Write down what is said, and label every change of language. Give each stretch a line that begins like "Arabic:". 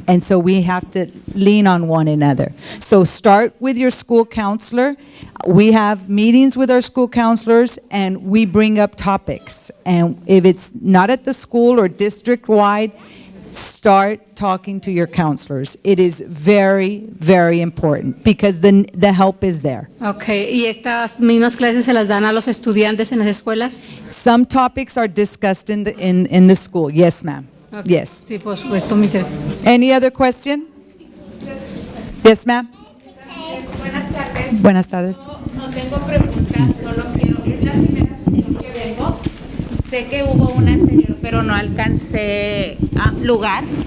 English: And so we have to lean on one another. So start with your school counselor. We have meetings with our school counselors, and we bring up topics. And if it's not at the school or district-wide, start talking to your counselors. It is very, very important because the help is there.
Spanish: Okay, ¿y estas mismas clases se las dan a los estudiantes en las escuelas?
English: Some topics are discussed in the school. Yes, ma'am. Okay. Yes.
Spanish: Sí, por supuesto, me interesa.
English: Any other question? Yes, ma'am.
Spanish: Buenas tardes. Buenas tardes. No tengo preguntas, solo quiero. Es la primera sesión que vengo. Sé que hubo una anterior, pero no alcancé lugar.